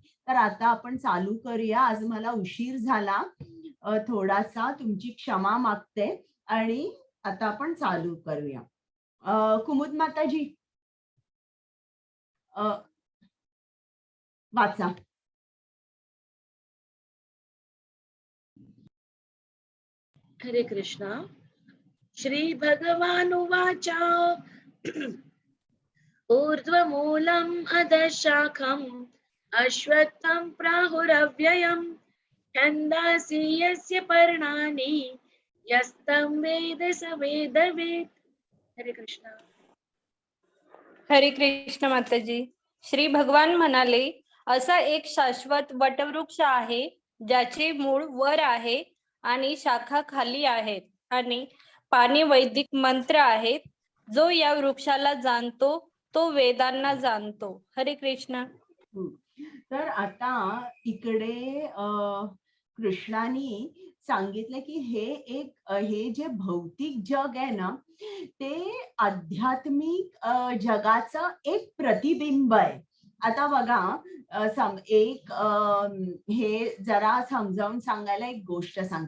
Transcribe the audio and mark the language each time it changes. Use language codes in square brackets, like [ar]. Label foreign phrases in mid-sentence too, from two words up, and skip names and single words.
[mr] तर आता आपण चालू करूया. आज मला उशीर झाला थोडासा, तुमची क्षमा मागते. आणि आता आपण चालू करूया. कुमुद माताजी वाचा. हरे कृष्ण. [sa] श्री भगवानुवाच ऊर्ध्वमूलम् अधशाखम् अश्वत्थं प्राहुरव्ययम् छन्दांसि यस्य पर्णानि यस्तं वेद स वेदवित्. [mr] हरे कृष्ण. हरे कृष्ण माताजी. श्री भगवान म्हणाले, असा एक शाश्वत वटवृक्ष आहे ज्याचे मूळ वर आहे आणि शाखा खाली आहेत आणि पाने वैदिक मंत्र आहेत. जो या वृक्षाला जाणतो तो वेदांना जाणतो. हरे कृष्ण. तर आता इकडे कृष्णाने सांगितलं की हे जे भौतिक जग आहे ना ते आध्यात्मिक जगाचं एक प्रतिबिंब आहे. आता बघा, हे जरा समजावून सांगायला एक गोष्ट सांगते.